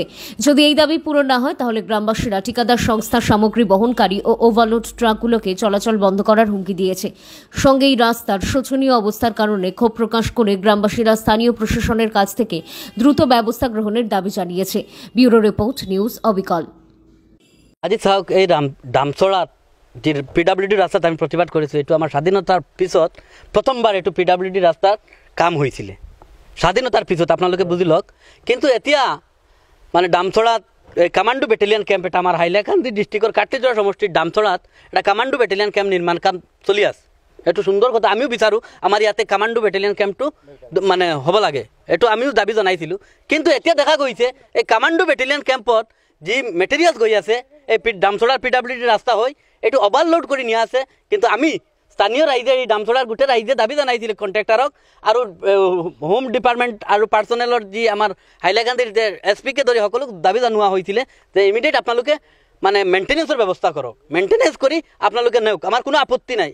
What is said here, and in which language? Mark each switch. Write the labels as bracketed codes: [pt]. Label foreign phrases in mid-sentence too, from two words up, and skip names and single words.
[bn] যদি এই দাবি পূরণ না হয় তাহলে গ্রামবাসীরা ঠিকাদার সংস্থার সামগ্রী বহনকারী ও ওভারলোড ট্রাকগুলোকে চলাচল বন্ধ করার হুমকি দিয়েছে। সঙ্গে এই রাস্তার শোচনীয় অবস্থার কারণে ক্ষোভ প্রকাশ করে গ্রামবাসীরা স্থানীয় প্রশাসনের কাছ থেকে দ্রুত ব্যবস্থা গ্রহণের দাবি জানিয়েছে। [en] bureau report, [bn] নিউজ অবিকল। [as] আজি চাওক, এই দামচৰাত যে পিডাব্লিউডি ৰাস্তাত আমি প্ৰতিবাদ কৰিছোঁ, এইটো আমাৰ স্বাধীনতাৰ পিছত প্ৰথমবাৰ এইটো পিডাব্লিউডি ৰাস্তাৰ কাম হৈছিলে। স্বাধীনতার পিছত আপনাদের বুঝি লওক, কিন্তু এতিয়া মানে দামচৰাত [en] commando battalion camp, [as] এটা আমার হাইলাকান্দি ডিস্ট্রিক্টর কাটলিজোড়া সমষ্টির দামচৰাত এটা [en] commando battalion camp [as] নির্মাণ কাম চলি আছে। এইটো সুন্দর কথা, আমিও বিচাৰোঁ আমাৰ ইয়াতে [en] commando battalion campto [as] মানে হ'ব লাগে, এইটো আমিও দাবী জনাইছিলোঁ। কিন্তু এতিয়া দেখা গৈছে এই [en] commando battalion campot [as] যি মেটেৰিয়েলছ গৈ আছে এই দামচৰাৰ পিডাব্লিউডি ৰাস্তা হৈ এইটো অভাৰলোড কৰি নিয়া আছে। কিন্তু আমি স্থানীয় ৰাইজে এই দামচৰাৰ গোটেই ৰাইজে দাবী জনাইছিলে কণ্ট্ৰেক্টাৰক আৰু [en] home department [as] আৰু পাৰ্চনেলৰ যি আমাৰ হাইলাকান্দিৰ যে SP-কে ধৰি সকলোক দাবী জনোৱা হৈছিলে যে ইমিডিয়েট আপোনালোকে মানে মেইনটেনেন্সৰ ব্যৱস্থা কৰক, মেইনটেনেন্স কৰি আপোনালোকে নেওক, আমাৰ কোনো আপত্তি নাই।